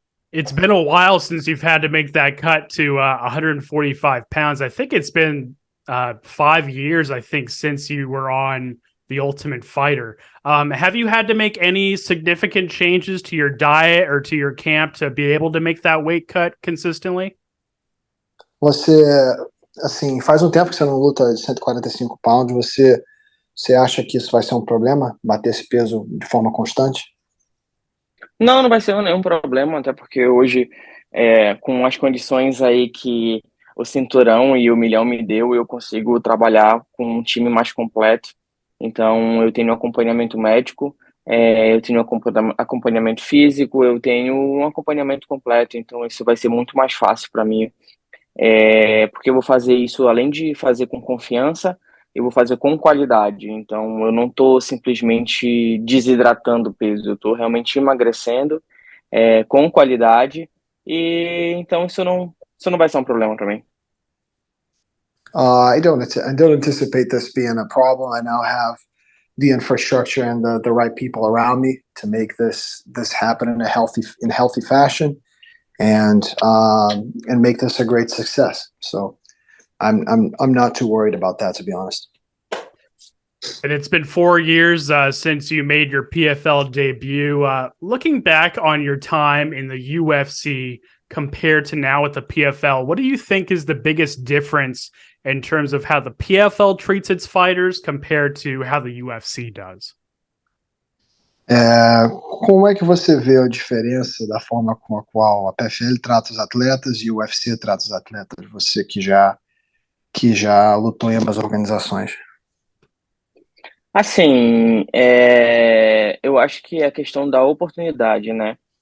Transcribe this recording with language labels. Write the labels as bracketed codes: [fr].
[en] It's been a while since you've had to make that cut to 145 pounds. I think it's been 5 years, I think, since you were on The Ultimate Fighter. Have you had to make any significant changes to your diet or to your camp to be able to make that weight cut consistently? [pt] Você, assim, faz um tempo que você não luta de 145 pounds. Você acha que isso vai ser um problema? Bater esse peso de forma constante? Não, não vai ser nenhum problema, até porque hoje, com as condições aí que o cinturão e o milhão me deu, eu consigo trabalhar com um time mais completo. Então, eu tenho acompanhamento médico, eu tenho acompanhamento físico, eu tenho um acompanhamento completo. Então, isso vai ser muito mais fácil para mim, porque eu vou fazer isso, além de fazer com confiança, eu vou fazer com qualidade. Então, eu não estou simplesmente desidratando o peso, eu estou realmente emagrecendo, com qualidade, e então isso não vai ser um problema para mim. [en] I don't anticipate this being a problem. I now have the infrastructure and the right people around me to make this happen in a healthy fashion, and make this a great success. So I'm not too worried about that, to be honest. And it's been 4 years since you made your PFL debut. Looking back on your time in the UFC compared to now with the PFL, what do you think is the biggest difference in terms of how the PFL treats its fighters compared to how the UFC does? [pt] Como é que você vê a diferença da forma com a qual a PFL trata os atletas e o UFC trata os atletas? Você que já lutou em ambas organizações. Assim, eu acho que é a questão da oportunidade, né?